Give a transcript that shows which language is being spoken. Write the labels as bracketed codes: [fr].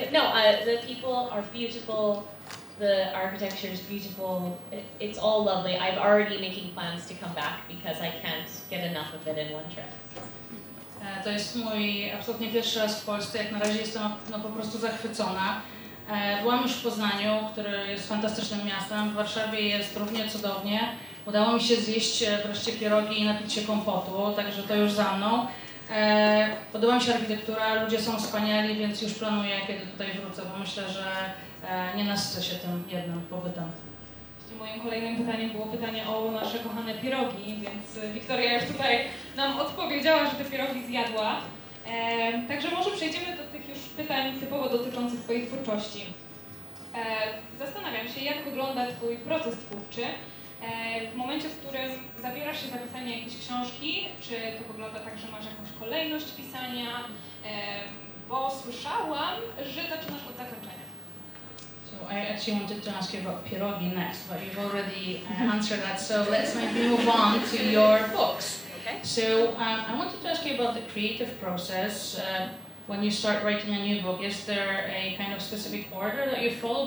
[en] But no, the people are beautiful. The architecture is beautiful. It's all lovely. I'm already making plans to come back because I can't get enough of it in one trip. [pl] To jest mój absolutnie pierwszy raz w Polsce. Jak na razie jestem po prostu zachwycona. Byłam już w Poznaniu, który jest fantastycznym miastem. W Warszawie jest równie cudownie. Udało mi się zjeść wreszcie pierogi i napić się kompotu, także to już za mną. Podoba mi się architektura, ludzie są wspaniali, więc już planuję, kiedy tutaj wrócę, bo myślę, że nie nasycę się tym jednym pobytem. Moim kolejnym pytaniem było pytanie o nasze kochane pierogi, więc Wiktoria już tutaj nam odpowiedziała, że te pierogi zjadła. Także może przejdziemy do tych już pytań typowo dotyczących Twojej twórczości. Zastanawiam się, jak wygląda Twój proces twórczy w momencie, w którym zabierasz się za pisanie jakiejś książki. Czy to wygląda tak, że masz jakąś kolejność pisania? Bo słyszałam, że zaczynasz od zakończenia. [en] So I actually wanted to ask you about pierogi next, but you've already answered that. So let's maybe move on to your books. Okay. So I wanted to ask you about the creative process. When you start writing a new book, is there a kind of specific order that you follow?